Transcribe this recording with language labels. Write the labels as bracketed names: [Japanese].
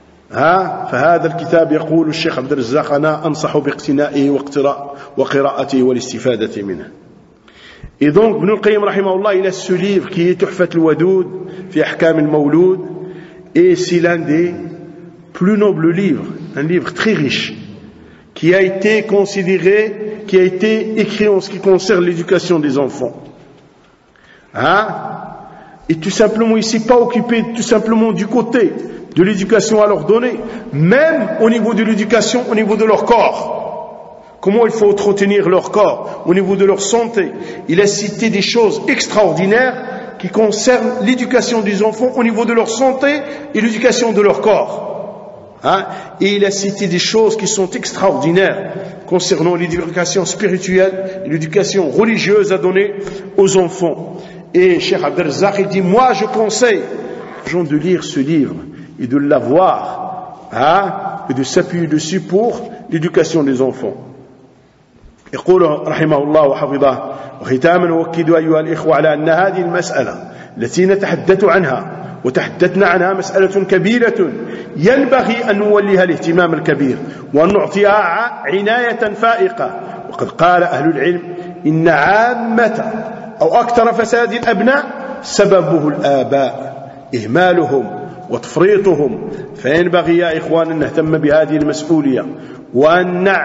[Arabic] فهذا الكتاب يقول الشيخ عبد الرزاق أنا أنصح باقتنائه وقراءته والاستفادة منه إذن ابن القيم رحمه الله إلى السليف كي تحفة الودود في أحكام المولود [French] et c'est l'un des plus nobles livres un livre très riche qui a été considéré qui a été écrit en ce qui concerne l'éducation des enfants et tout simplement il ne s'est pas occupé tout simplement du côté de l'éducation à leur donner, même au niveau de l'éducation, au niveau de leur corps. Comment il faut entretenir leur corps, au niveau de leur santé. Il a cité des choses extraordinaires qui concernent l'éducation des enfants au niveau de leur santé et l'éducation de leur corps. Et il a cité des choses qui sont extraordinaires concernant l'éducation spirituelle et l'éducation religieuse à donner aux enfants. Et Cheikh Abdel Zahir, il dit, moi je conseille aux gens de lire ce livre. Et de l'avoir, et de s'appuyer dessus pour l'éducation des enfants. [Arabic] يقول رحمه الله وحفظه وختاما أؤكد أيها الإخوة على أن هذه المسألة التي نتحدث عنها وتحدثنا عنها مسألة كبيرة ينبغي أن نوليها الاهتمام الكبير وأن نعطيها عناية فائقة وقد قال أهل العلم إن عامة أو أكثر فساد الأبناء سببه الآباء إهمالهم وتفريطهم فينبغي يا إخوان أن نهتم بهذه المسؤولية وأن